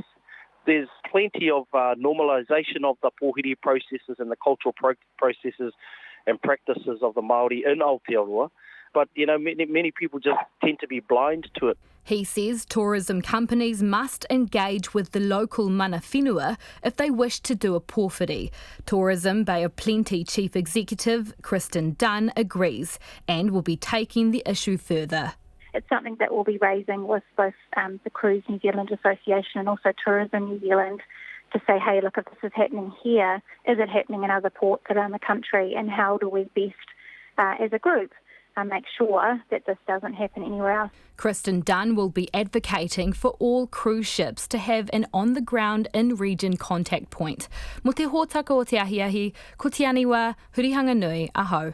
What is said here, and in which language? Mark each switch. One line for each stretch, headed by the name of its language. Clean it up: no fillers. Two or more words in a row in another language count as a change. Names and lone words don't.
English: There's plenty of normalisation of the pōwhiri processes and the cultural processes and practices of the Māori in Aotearoa, but many people just tend to be blind to it. He says tourism companies must engage with the local
Māori: mana whenua
English: if they wish to do a pōwhiri. Tourism Bay of Plenty Chief Executive Kristen Dunn agrees and will be taking the issue further. It's something that we'll be raising with both the Cruise New Zealand Association and also Tourism New Zealand to say, hey, look, if this is happening here, is it happening in other ports around the country, and how do we best, as a group, make sure that this doesn't happen anywhere else? Kristen Dunn will be advocating for all cruise ships to have an on-the-ground in-region contact point.
Māori: Mo te hōtaka o te ahiahi, ko te Aniwa Hurihanganui, aho.